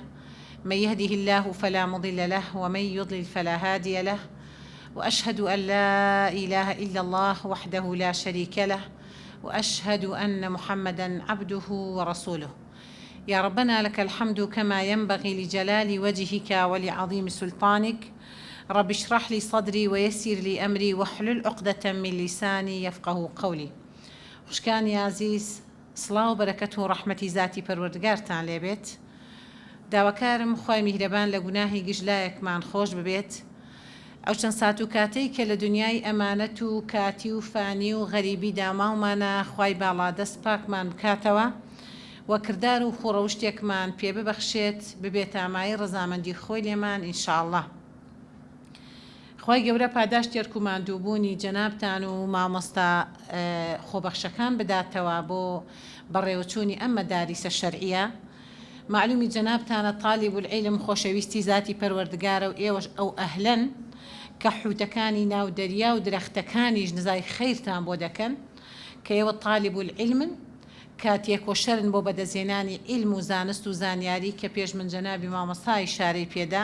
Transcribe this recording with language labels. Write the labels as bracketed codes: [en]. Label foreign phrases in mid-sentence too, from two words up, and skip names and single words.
[ar] من يهده الله فلا مضل له ومن يضلل فلا هادي له، وأشهد أن لا إله إلا الله وحده لا شريك له، وأشهد أن محمدًا عبده ورسوله. يا ربنا لك الحمد كما ينبغي لجلال وجهك ولعظيم سلطانك. رب اشرح لي صدري ويسر لي أمري واحلل عقدة من لساني يفقه قولي. [ckb] خوشکان [ar] یا عزیز، [ckb] سڵاو و بەرەکەت و ڕەحمەتی ذاتی پەروەردگارتان لێبێت. داواکارم خوای میهرەبان لە گوناهی گژلایەکمان خۆش ببێت. ئەو چەند سات و کاتەی کە لە دنیای ئەمانەت و کاتی و فانی و غەریبیدا ماومانە، خوای باڵا دەست پاکمان بکاتەوە و کردار و خوڕەوشتێکمان پێ ببەخشێت، ببێت ئامای ڕەزامەندی خۆی لێمان ئینشاءالله. خوای گەورە پاداش تێرک و ماندووبوونی جەنابتان و مامۆستا خۆبەخشەکان بداتەوە بۆ بەڕێوەچوونی ئەم مەداریسە شەرعیە. معلومی جەنابتانە [ar] طالب العلم [ckb] خۆشەویستی ذاتی پەروەردگارە و ئێوەش ئەو ئەهلەن کە حوتەکانی ناو دەریا و درەختەکانیش نزای خەیرتان بۆ دەکەن کە ئێوە [ar] طالب العلمن، [ckb] کاتێک وەشەرن بۆ بەدەزێنانی علم و زانست و زانیاری کە پێش من جەنابی مامۆستای شارەی پێدا.